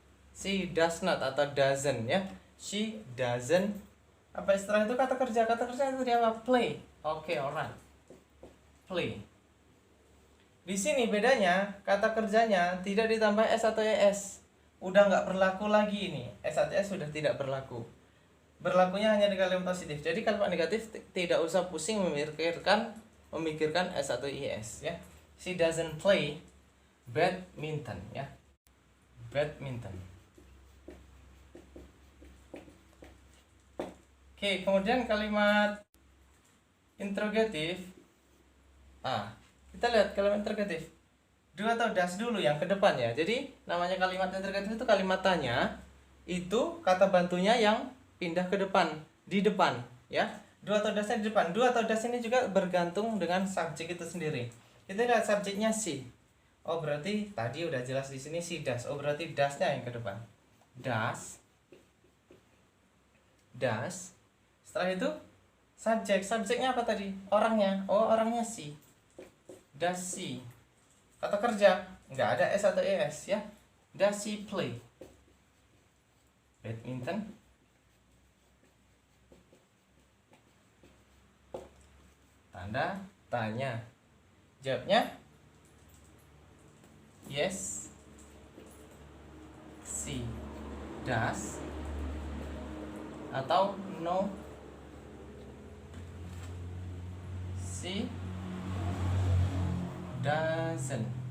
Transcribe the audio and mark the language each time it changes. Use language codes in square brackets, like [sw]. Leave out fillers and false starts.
[en] She does not [id] atau [en] doesn't [id] ya. [en] She doesn't. [id] Apa setelah itu kata kerja? Kata kerja itu dia apa? Play. Oke, alright. Play. Di sini bedanya kata kerjanya tidak ditambah s atau es. Udah nggak berlaku lagi ini. S atau es sudah tidak berlaku. Berlakunya hanya di kalimat positif. Jadi kalimat negatif tidak usah pusing memikirkan s atau is ya. [en] She doesn't play badminton [id] ya. [en] Badminton. [id] Oke, kemudian kalimat interrogatif. Kita lihat kalimat interrogatif. Do atau does dulu yang ke depan ya. Jadi namanya kalimat interrogatif itu kalimat tanya, itu kata bantunya yang pindah ke depan, di depan ya. Do atau doesnya di depan. Do atau does ini juga bergantung dengan subjek itu sendiri. Kita lihat subjeknya she. Oh berarti tadi udah jelas di sini [en] she does. [id] Oh berarti does-nya yang ke depan. [en] Does. [id] Does. Setelah itu subjek. Subjeknya apa tadi? Orangnya. Oh orangnya she. [en] Does she. [id] Kata kerja nggak ada s atau es ya. [en] Does she play badminton? [id] Tanda tanya. Jawabnya [en] yes, she does, [id] atau [en] no, she doesn't.